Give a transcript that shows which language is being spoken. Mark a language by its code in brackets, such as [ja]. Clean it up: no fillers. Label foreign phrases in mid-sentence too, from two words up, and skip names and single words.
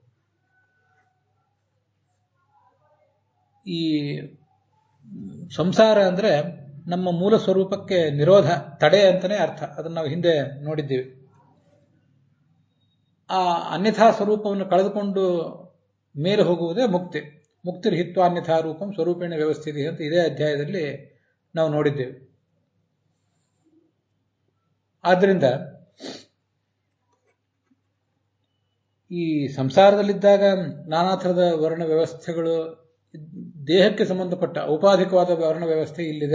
[kn] ಈ ಸಂಸಾರ ಅಂದರೆ ನಮ್ಮ ಮೂಲ ಸ್ವರೂಪಕ್ಕೆ ನಿರೋಧ, ತಡೆ ಅಂತಲೇ ಅರ್ಥ. ಅದನ್ನು ನಾವು ಹಿಂದೆ ನೋಡಿದ್ದೀವಿ. ಆ ಅನ್ಯಥಾ ಸ್ವರೂಪವನ್ನು ಕಳೆದುಕೊಂಡು ಮೇಲೆ ಹೋಗುವುದೇ ಮುಕ್ತಿ. [sa] ಮುಕ್ತಿರ್ಹಿತ್ವ ಅನ್ಯಥಾ ರೂಪಂ ಸ್ವರೂಪೇಣ ವ್ಯವಸ್ಥಿತಿ [kn] ಅಂತ ಇದೇ ಅಧ್ಯಾಯದಲ್ಲಿ ನಾವು ನೋಡಿದ್ದೇವೆ. ಆದ್ದರಿಂದ ಈ ಸಂಸಾರದಲ್ಲಿದ್ದಾಗ ನಾನಾ ಥರದ ವರ್ಣ ವ್ಯವಸ್ಥೆಗಳು, ದೇಹಕ್ಕೆ ಸಂಬಂಧಪಟ್ಟ ಔಪಾಧಿಕವಾದ ವರ್ಣ ವ್ಯವಸ್ಥೆ ಇಲ್ಲಿದೆ.